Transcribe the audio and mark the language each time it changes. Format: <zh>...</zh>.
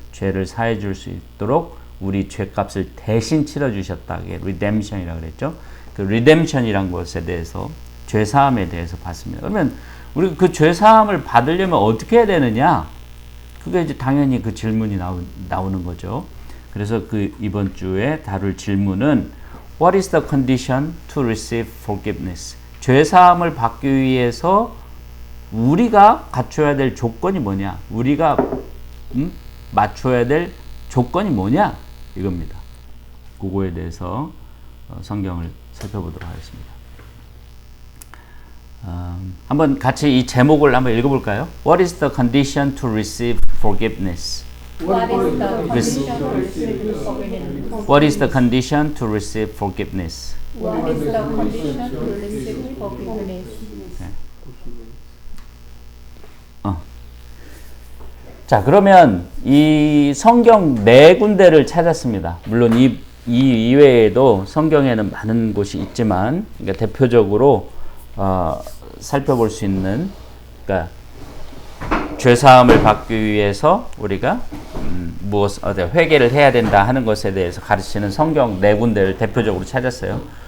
<ko>죄를 사해 줄 수 있도록 우리 죄값을 대신 치러 주셨다. 그게 redemption이라고 그랬죠. 그 redemption이란 것에 대해서 죄사함에 대해서 봤습니다. 그러면 우리가 그 죄사함을 받으려면 어떻게 해야 되느냐? 그게 이제 당연히 그 질문이 나오는 거죠. 그래서 그 이번 주에 다룰 질문은</ko> <en>What is the condition to receive forgiveness?</en> <ko>죄사함을 받기 위해서 우리가 갖춰야 될 조건이 뭐냐? 우리가 맞춰야 될 조건이 뭐냐? 이겁니다. 그거에 대해서 성경을 살펴보도록 하겠습니다. 한번 같이 이 제목을 한번 읽어볼까요?</ko> <en>What is the condition to receive forgiveness? What is the condition to receive forgiveness? What is the condition to receive forgiveness? What is the condition to receive forgiveness?</en> <ko>자, 그러면 이 성경 네 군데를 찾았습니다. 물론 이 이외에도 성경에는 많은 곳이 있지만, 그러니까 대표적으로 살펴볼 수 있는, 그러니까 죄사함을 받기 위해서 우리가 회개를 해야 된다 하는 것에 대해서 가르치는 성경 네 군데를 대표적으로 찾았어요.</ko>